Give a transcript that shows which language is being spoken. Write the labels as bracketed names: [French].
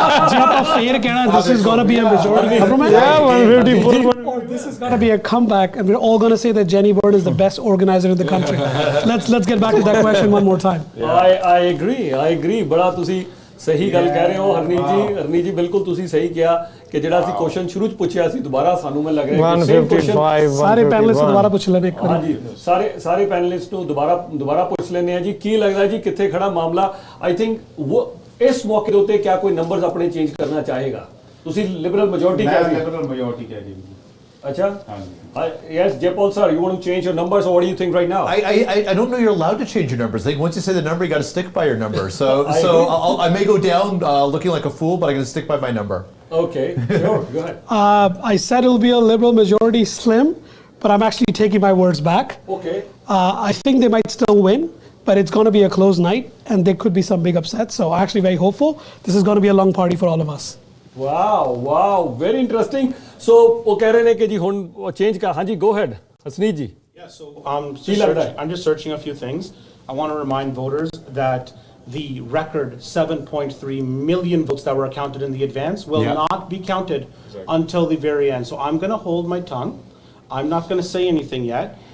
[Punjabi] ਜੇ ਆਪਾਂ ਫੇਰ ਕਹਿਣਾ [English] this is going to be a majority government. Yeah, 154. Or this is going to be a comeback and we're all going to say that Jenny Byrne is the best organizer in the country. Let's get back to that question one more time. I agree. [Punjabi] ਬੜਾ ਤੁਸੀਂ ਸਹੀ ਗੱਲ ਕਹਿ ਰਹੇ ਹੋ ਹਰਨੀਤ ਜੀ ਬਿਲਕੁਲ ਤੁਸੀਂ ਸਹੀ ਕਿਹਾ ਕਿ ਜਿਹੜਾ ਅਸੀਂ ਕੁਐਸਚਨ ਸ਼ੁਰੂ ਚ ਪੁੱਛਿਆ ਸੀ ਦੁਬਾਰਾ ਸਾਨੂੰ ਮੈਨੂੰ ਲੱਗ ਰਿਹਾ ਕਿ ਸੇਮ ਕੁਐਸਚਨ ਸਾਰੇ ਪੈਨਲਿਸਟ ਦੁਬਾਰਾ ਪੁੱਛ ਲੈਣੇ ਇੱਕ ਵਾਰ. ਹਾਂਜੀ, ਸਾਰੇ ਪੈਨਲਿਸਟ ਨੂੰ ਦੁਬਾਰਾ ਪੁੱਛ ਲੈਣੇ ਆ ਜੀ. ਕੀ ਲੱਗਦਾ ਜੀ ਕਿੱਥੇ ਖੜਾ ਮਾਮਲਾ? [English] I think [Punjabi] ਇਸ ਮੌਕੇ ਦੇ ਉੱਤੇ ਕਿਆ ਕੋਈ ਨੰਬਰਸ ਆਪਣੇ ਚੇਂਜ ਕਰਨਾ ਚਾਹੇਗਾ? ਤੁਸੀਂ ਲਿਬਰਲ ਮੈਜੋਰਟੀ ਕਹਿ ਰਹੇ ਹੋ. ਲਿਬਰਲ ਮੈਜੋਰਟੀ ਕਹਿ ਰਹੀ ਹੈ. [Hindi] Acha? [English] Yes, Jepal sir, you want to change your numbers, or what do you think right now? I don't know you're allowed to change your numbers. I think once you say the number, you got to stick by your number. So I may go down looking like a fool, but I'm going to stick by my number. Okay, sure, go ahead. I said it'll be a Liberal majority slim, but I'm actually taking my words back. Okay. I think they might still win, but it's going to be a close night, and there could be some big upsets. So I'm actually very hopeful. This is going to be a long party for all of us. wow, very interesting. [Hindi] So वो कह रहे हैं कि जी हुन change का, हाँ जी, [English] go ahead, [Hindi] हसनीत ji. [English] Yeah, so I'm just searching a few things. I want to remind voters that the record 7.3 million votes that were counted in the advance will not be counted until the very end. So I'm going to hold my tongue. I'm not going to say anything yet.